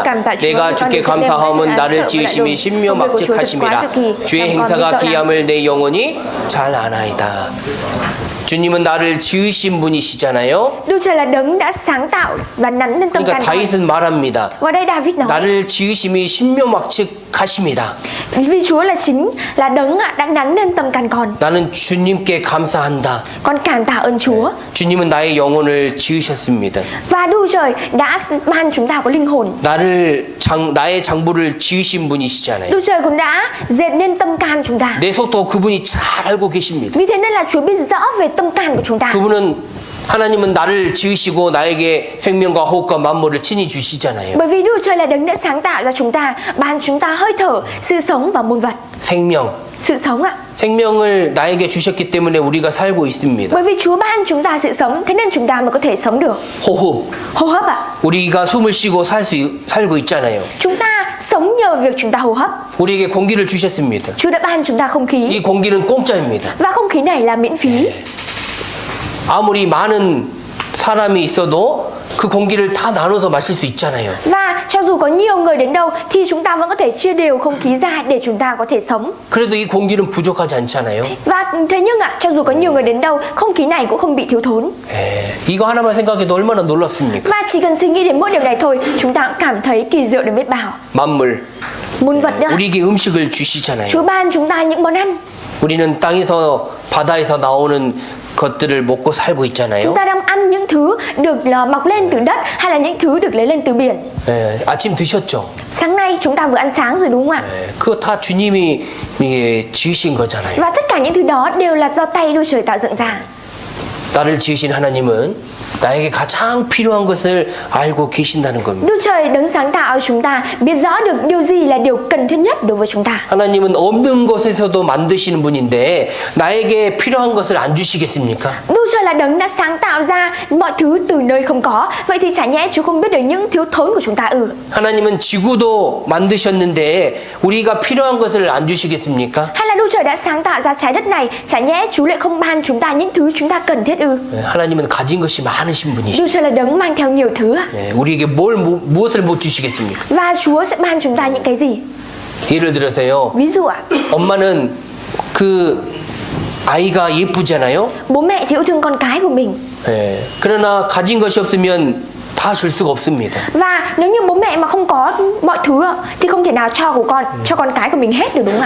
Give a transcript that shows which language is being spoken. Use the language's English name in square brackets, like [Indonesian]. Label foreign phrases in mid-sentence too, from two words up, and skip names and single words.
[Korean] 내가 주께 감사함은 나를 지으심이 신묘막측하심이라. 주의 행사가 기함을 내 영혼이 잘 아나이다. 주님은 나를 지으신 분이시잖아요. [Vietnamese] Đức Trời là đấng đã sáng tạo và nắn lên tâm [Korean] 그러니까 [Vietnamese] can con. [Korean] 다윗은 말합니다. [Vietnamese] Và đây David nói, [Korean] 나를 지으심이 신묘막측 가십니다. [Vietnamese] Vì Chúa là chính là đấng đã nắn nên tâm can con. [Korean] 나는 주님께 감사한다. [Vietnamese] Con cảm tạ ơn Chúa. [Korean] 주님은 나의 영혼을 지으셨습니다. [Vietnamese] Và Đức Chúa Trời đã ban chúng ta có linh hồn. [Korean] 나의 장부를 지으신 분이시잖아요. [Vietnamese] Đức Chúa Trời cũng đã dệt nên tâm can chúng ta. [Korean] 내 속도 그분이 잘 알고 계십니다. [Vietnamese] Vì thế nên là Chúa biết rõ về tâm can của chúng ta. [Korean] 하나님은 나를 지으시고 나에게 생명과 호흡과 만물을 친히 주시잖아요. [Vietnamese] Bởi vì Đức Chúa Trời là đấng đã sáng tạo ra chúng ta, ban chúng ta hơi thở, sự sống và muôn vật. [Korean] 생명. [Vietnamese] Sự sống ạ. [Korean] 생명을 나에게 주셨기 때문에 우리가 살고 있습니다. [Vietnamese] Bởi vì Chúa ban chúng ta sự sống, thế nên chúng ta mới có thể sống được. [Korean] 호흡. [Vietnamese] Hô hấp ạ. [Korean] 우리가 숨을 쉬고 살고 있잖아요. [Vietnamese] Chúng ta sống nhờ việc chúng ta hô hấp. [Korean] 우리에게 공기를 주셨습니다. [Vietnamese] Chúa đã ban chúng ta không khí. [Korean] 이 공기는 공짜입니다. [Vietnamese] Và không khí này là miễn phí. [Korean] 아무리 많은 사람이 있어도 그 공기를 다 나눠서 마실 수 있잖아요. [Vietnamese] Và cho dù có nhiều người đến đâu thì chúng ta vẫn có thể chia đều không khí ra để chúng ta có thể sống. [Korean] 그래도 이 공기는 부족하지 않잖아요. [Vietnamese] Và thế nhưng ạ, cho dù có nhiều người đến đâu, không khí này cũng không bị thiếu thốn. [Korean] 이거 하나만 생각해도 얼마나 놀랍습니까? [Vietnamese] Và chỉ cần suy nghĩ đến mỗi điều này thôi, chúng ta cũng cảm thấy kỳ diệu đến biết bao. [Korean] 만물. [Vietnamese] Muôn vật đó. [Korean] 우리에게 음식을 주시잖아요. [Vietnamese] Chúa ban chúng ta những món ăn. [Korean] 우리는 땅에서 바다에서 나오는 것들을 먹고 살고 있잖아요. [Vietnamese] Chúng ta đang ăn những thứ được mọc lên từ đất hay là những thứ được lấy lên từ biển. [Korean] 아침 드셨죠? [Vietnamese] Sáng nay chúng ta vừa ăn sáng rồi đúng không ạ? [Korean] 그거 다 주님이 지으신 거잖아요. [Vietnamese] Và tất cả những thứ đó đều là do tay Đức Trời tạo dựng ra. [Korean] 나를 지으신 하나님은 나에게 가장 필요한 것을 알고 계신다는 겁니다. [Vietnamese] Đức Trời đấng sáng tạo chúng ta biết rõ được điều gì là điều cần thiết nhất đối với chúng ta. [Korean] 하나님은 없는 것에서도 만드시는 분인데 나에게 필요한 것을 안 주시겠습니까? [Vietnamese] Đức Trời là đấng đã sáng tạo ra mọi thứ từ nơi không có. Vậy thì chả nhẽ Chúa không biết được những thiếu thốn của chúng ta ư? [Korean] 하나님은 지구도 만드셨는데 우리가 필요한 것을 안 주시겠습니까? [Vietnamese] Hay là Đức Trời đã sáng tạo ra trái đất này, chả nhẽ Chúa lại không ban chúng ta những thứ chúng ta cần thiết ư? [Korean] 하나님은 가진 것이 많으신 분이시죠. [Vietnamese] Đức Trời là đấng mang theo nhiều thứ ạ. [Korean] 우리에게 무엇을 못 주시겠습니까? [Vietnamese] Và Chúa sẽ ban chúng ta những cái gì? [Korean] 예를 들어서요. [Vietnamese] Ví dụ ạ, [Korean] 엄마는 그 아이가 예쁘잖아요. [Vietnamese] bố mẹ thì yêu thương con cái của mình. [Korean] 그러나 가진 것이 없으면 다 줄 수가 없습니다. [Vietnamese] Và nếu như bố mẹ mà không có mọi thứ ạ, thì không thể nào cho con cái của mình hết được đúng không ạ?